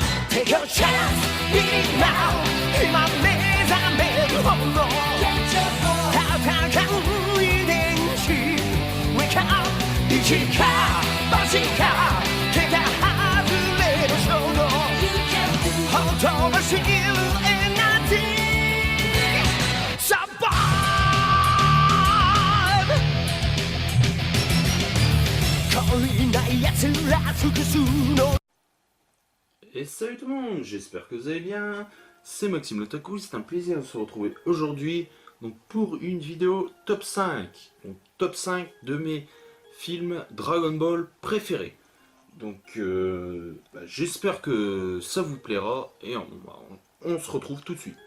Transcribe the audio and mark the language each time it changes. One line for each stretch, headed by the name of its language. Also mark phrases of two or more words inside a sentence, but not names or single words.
English: Take a chance, be now
Japanese: 今目覚めるほど戦う遺伝子
English: Wake up
Japanese: 一か八か手が外れる衝動ほとばしるエナジー Survive懲りない奴ら複数の
French: Et salut tout le monde, j'espère que vous allez bien, c'est Maxime l'Otaku, c'est un plaisir de se retrouver aujourd'hui donc pour une vidéo top 5, donc top 5 de mes films Dragon Ball préférés. Donc j'espère que ça vous plaira et on se retrouve tout de suite.